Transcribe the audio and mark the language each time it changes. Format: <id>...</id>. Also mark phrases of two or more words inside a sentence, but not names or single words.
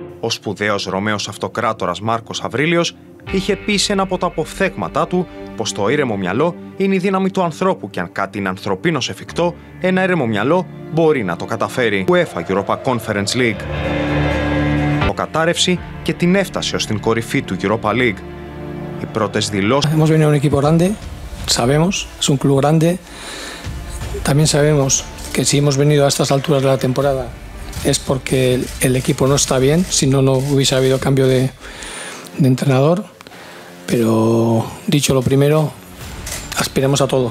<el>σπουδαίος Ρωμαίος αυτοκράτορας Μάρκος Αβρίλιος είχε πει σε ένα από τα αποφθέγματά του πως το ήρεμο μυαλό είναι η δύναμη του ανθρώπου και αν κάτι είναι ανθρωπίνως εφικτό, ένα ήρεμο μυαλό μπορεί να το καταφέρει. UEFA Europa Conference League. Το κατάρρευση και την έφτασε ως την κορυφή του Europa League. Οι πρώτες δηλώσεις.</el> <es>Hemos venido un equipo grande, sabemos, es un club grande. También sabemos que si hemos venido a estas alturas de la temporada es porque el equipo no está bien, si no, no hubiese habido cambio de entrenador. Pero dicho lo primero, aspiremos a todo.</es>